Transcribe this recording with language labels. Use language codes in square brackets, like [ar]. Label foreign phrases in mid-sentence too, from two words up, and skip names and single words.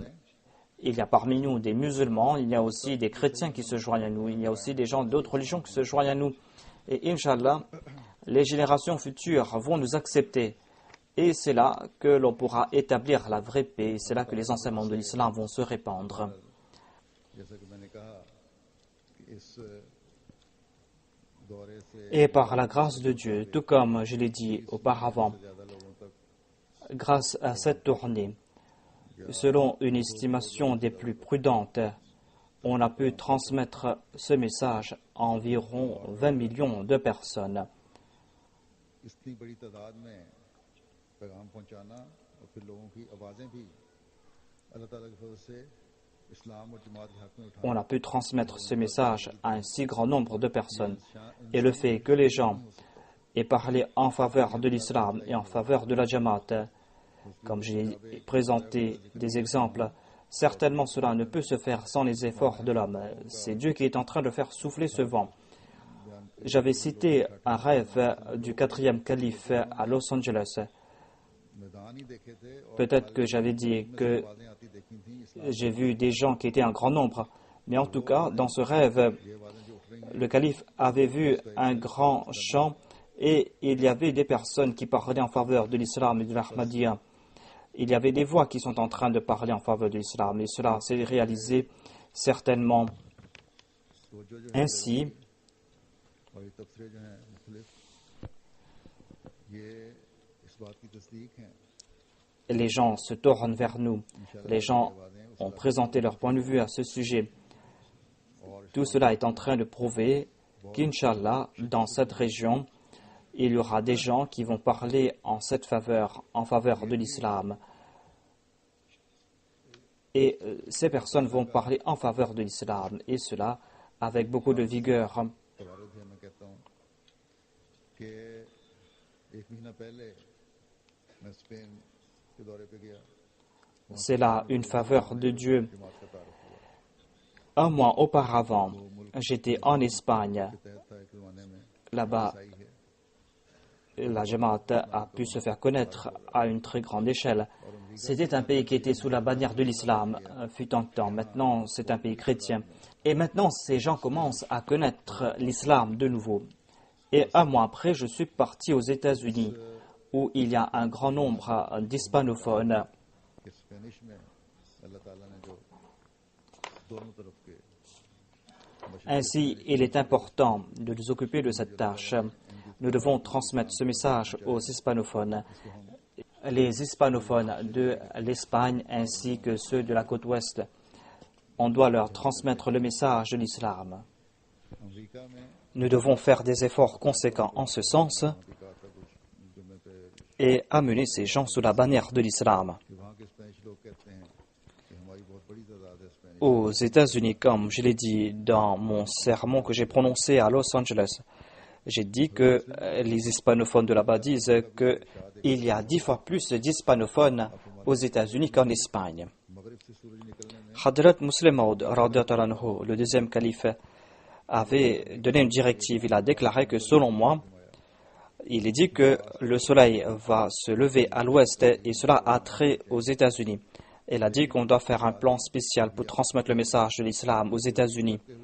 [fr] Il y a parmi nous des musulmans, il y a aussi des chrétiens qui se joignent à nous, il y a aussi des gens d'autres religions qui se joignent à nous. Et Inch'Allah, les générations futures vont nous accepter. Et c'est là que l'on pourra établir la vraie paix. C'est là que les enseignements de l'islam vont se répandre. [ur] جیسا کہ میں نے کہا کہ اس دورے سے [fr] Et par la grâce de Dieu, tout comme je l'ai dit auparavant, [ur] زیادہ لوگوں تک [fr] grâce à cette tournée, selon une estimation des plus prudentes, on a pu transmettre ce message à environ 20 millions de personnes. [ur] اتنی بڑی تعداد میں پیغام پہنچانا اور پھر لوگوں کی آوازیں بھی اللہ تعالیٰ کے فضل سے اسلام اور جماعت کے حق میں اٹھانا [fr] On a pu transmettre ce message à un si grand nombre de personnes. Et le fait que les gens aient parlé en faveur de l'islam et en faveur de la Jamaat, comme j'ai présenté des exemples, certainement cela ne peut se faire sans les efforts de l'homme. C'est Dieu qui est en train de faire souffler ce vent. J'avais cité un rêve du 4e calife à Los Angeles. [ur] میدان ہی دیکھے تھے اور [fr] Peut-être que j'avais dit que [ur] آوازیں آتی دیکھی تھی اسلام [fr] j'ai vu des gens qui étaient en grand nombre. Mais en tout cas, dans ce rêve, [ur] یہ آوازیں جو اٹھ رہی ہیں [fr] le calife avait vu un grand chant et il y avait des personnes qui parlaient en faveur de l'islam et de l'Ahmadiyya. Il y avait des voix qui sont en train de parler en faveur de l'islam et cela s'est réalisé certainement [ur] تو جو [fr] ainsi. [ur] اور یہ تبصرے جو ہیں مختلف یہ اس بات کی تصدیق ہیں [fr] Les gens se tournent vers nous. Les gens ont présenté leur point de vue à ce sujet. Tout cela est en train de prouver qu'Inch'Allah, dans cette région, il y aura des gens qui vont parler en cette faveur, en faveur de l'islam. Et ces personnes vont parler en faveur de l'islam, et cela avec beaucoup de vigueur. [ur] توارد ہے میں کہتا ہوں کہ ایک مہینہ پہلے میں سپین کے دورے پے گیا [fr] C'est là une faveur de Dieu. [ur] جماعت کا تعارف ہوا [fr] Un mois auparavant, j'étais en Espagne. [ur] تحت تھا ایک زمانے میں [fr] Là-bas, [ur] عیسائی ہے [fr] la Jamaat a pu se faire connaître à une très grande échelle. C'était un pays qui était sous la bannière de l'islam, fut un temps. Maintenant, c'est un pays chrétien. Et maintenant, ces gens commencent à connaître l'islam de nouveau. Et un mois après, je suis parti aux États-Unis, où il y a un grand nombre d'hispanophones. [ur] کہ سپینش میں اللہ تعالیٰ نے جو دونوں طرف کے [fr] Ainsi, il est important de nous occuper de cette tâche. Nous devons transmettre ce message aux hispanophones. Les hispanophones de l'Espagne ainsi que ceux de la côte ouest, on doit leur transmettre le message de l'islam. [ur] امریکہ میں [fr] Nous devons faire des efforts conséquents en ce sens [ur] امریکہ کا کچھ جمعے پے [fr] et amener ces gens sous la bannière de l'islam. [ur] کہ وہاں کے سپینش لوگ کہتے ہیں کہ ہماری بہت بڑی تعداد ہے سپینش [fr] Aux États-Unis, comme je l'ai dit dans mon sermon que j'ai prononcé à Los Angeles, j'ai dit que les hispanophones de là-bas disent qu'il y a 10 fois plus d'hispanophones aux États-Unis qu'en Espagne. [ur] مغرب سے سورج نکلنے میں [fr] Hadrat Muslim Maud, [ar] رضي الله عنه, [fr] le deuxième calife, avait donné une directive. Il a déclaré que selon moi, il est dit que le soleil va se lever à l'ouest et cela a trait aux États-Unis. Elle a dit qu'on doit faire un plan spécial pour transmettre le message de l'islam aux États-Unis.